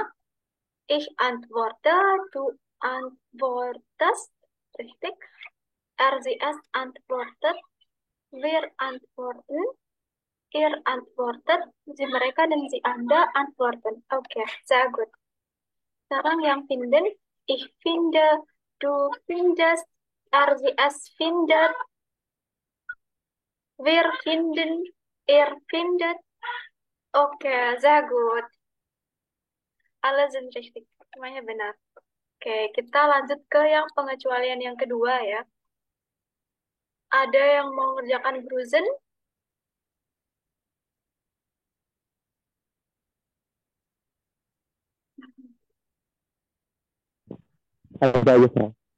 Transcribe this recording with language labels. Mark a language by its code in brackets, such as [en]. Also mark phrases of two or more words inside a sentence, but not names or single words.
[de] Ich antworte, du antwortest, richtig? Sie, es antwortet, wir antworten, ihr antwortet, sie, [id] mereka, dan sie, [de] Anda antworten. Oke, sehr gut. [id] Sekarang yang [de] finden, ich finde, du findest, sie, es findet, wir finden, ihr findet. Oke, sehr gut. Alle sind richtig. [id] Semuanya benar. Oke, kita lanjut ke yang pengecualian yang kedua ya. Ada yang mau mengerjakan Gruzen? Ada aja Sarah.